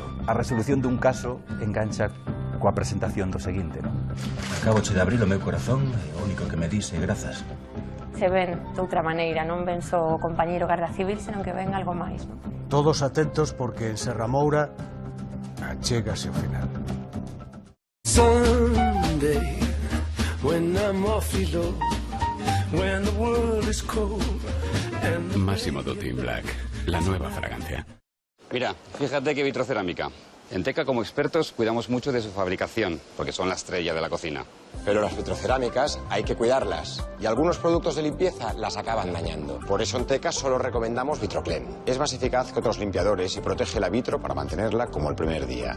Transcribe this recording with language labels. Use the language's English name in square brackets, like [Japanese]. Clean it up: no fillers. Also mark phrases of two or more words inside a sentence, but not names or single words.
[Galician] A resolución dun caso engancha coa presentación do seguinte, non? Acaboche de abrir o meu corazón e o único que me dice grazas. Se ven de outra maneira, non ven só o compañeiro Garda Civil, senón que ven algo máis. Todos atentos porque en Serra Moura achégase o final. [English] Sunday, when I'm awfully low, when the world is cold. [Spanish] Massimo Dutti Black, la nueva fragancia. Mira, fíjate que vitrocerámica. En Teca, como expertos, cuidamos mucho de su fabricación, porque son la estrella de la cocina. Pero las vitrocerámicas hay que cuidarlas, y algunos productos de limpieza las acaban dañando. Por eso en Teca solo recomendamos Vitroclen. Es más eficaz que otros limpiadores y protege la vitro para mantenerla como el primer día.